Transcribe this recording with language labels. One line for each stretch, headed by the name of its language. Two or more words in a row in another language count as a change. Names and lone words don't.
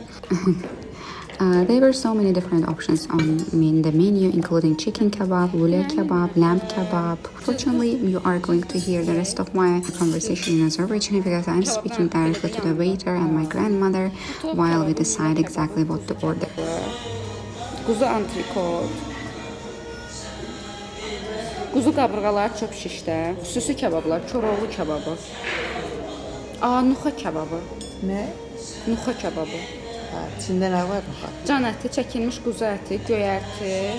English: There were so many different options on the menu, including chicken kebab, lule kebab, lamb kebab. Fortunately, you are going to hear the rest of my conversation in Azerbaijani because I'm speaking directly to the waiter and my grandmother while we decide exactly what to order.
Azerbaijani: Kuzu antrikot. Quzu qaburğaları çöp şişdə, xüsusi kebablar, Koroğlu kebabı. Nuha kebabı. Nə? Nuha kebabı. Hə, içində nə var nuha? Can əti, çəkilmiş quzu əti, göyərti.